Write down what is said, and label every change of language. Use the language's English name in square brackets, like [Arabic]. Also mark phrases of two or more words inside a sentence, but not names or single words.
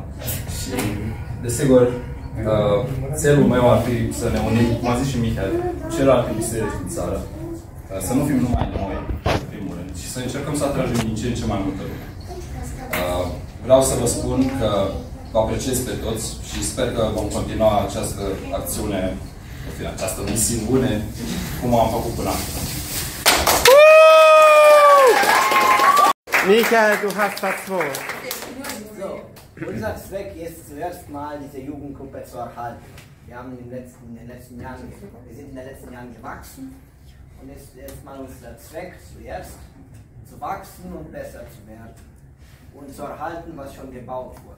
[Romanian] Și, desigur, țelul meu ar fi să ne unim, cum a zis și Michael, celelalte biserici din țară, să nu fim numai noi, în primul rând, și să încercăm să atragem din ce în ce mai multă lume. Vreau să vă spun că vă apreciez pe toți și sper că vom continua această acțiune, această misiune, cum am făcut până acum. [German] Michael, du hast das Wort. So, unser Zweck ist zuerst mal, diese Jugendgruppe zu erhalten. Wir haben wir sind in den letzten Jahren gewachsen und es ist erstmal unser Zweck, zuerst zu wachsen und besser zu werden und zu erhalten, was schon gebaut wurde.